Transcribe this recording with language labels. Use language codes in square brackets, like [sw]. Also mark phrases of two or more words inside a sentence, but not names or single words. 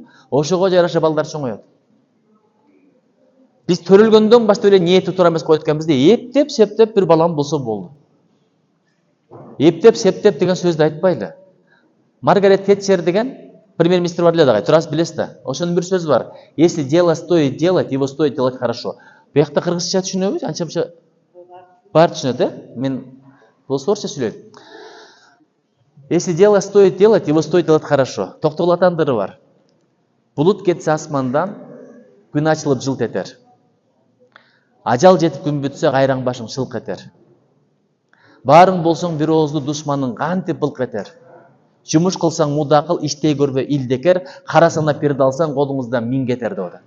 [ky] Ошого жараша балдар чоңоет. Биз төрөлгөндөн баштап эле ниети туура эмес коет экенбиз да, эптеп, септеп бир балам болсо болду. Эптеп, септеп деген сөздү айтпайлы. Маргарет Тэтчер деген премьер-министр бар эле дагы, турасыз билесиз да. Ошонун бир сөзү бар. [ru] Если дело стоит делать, его стоит делать хорошо. [ky] Буякта кыргызча түшүнөбү? Анча бар түшүнөт, э? Мен орусча сүйлөйм. [ru] Если дело стоит делать, его стоит делать хорошо. [ky] Токтогул бар. Булут кетсе асмандан, күн ачылып жылт этер. Ажал жетип күн бүтсө, кайраң башың шылк этер. Баарың болсоң бир ооздуу душманың кантип былк этер. Жумуш кылсаң муда кыл, иштей көрбө илдекер, кара санап бирди алсаң колуңуздан 1000 кетер деп атат.